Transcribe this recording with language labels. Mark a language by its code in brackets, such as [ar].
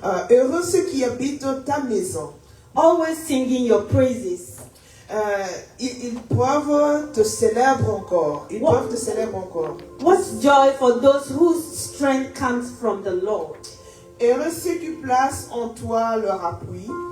[fr] Heureux ceux qui habitent ta maison. [en] Always singing your praises. [fr] Ils peuvent te célébrer encore. Ils peuvent te célébrer encore. [en] What joy for those whose strength comes from the Lord. [fr] Heureux ceux qui placent en toi leur appui.